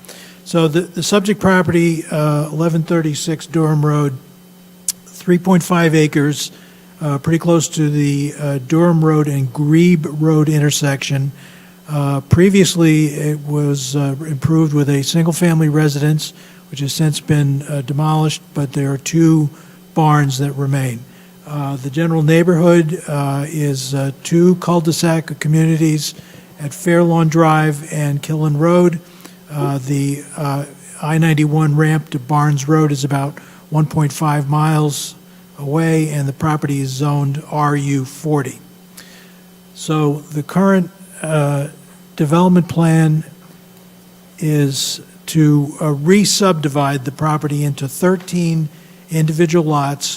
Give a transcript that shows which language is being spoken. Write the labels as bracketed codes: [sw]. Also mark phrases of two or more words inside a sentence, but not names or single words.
[en] So the subject property, 1136 Durham Road, 3.5 acres, pretty close to the Durham Road and Grebe Road intersection. Previously, it was improved with a single-family residence, which has since been demolished, but there are two barns that remain. The general neighborhood is two cul-de-sac communities at Fairlawn Drive and Killen Road. The I-91 ramp to Barnes Road is about 1.5 miles away, and the property is zoned RU40. So the current development plan is to re-subdivide the property into 13 individual lots.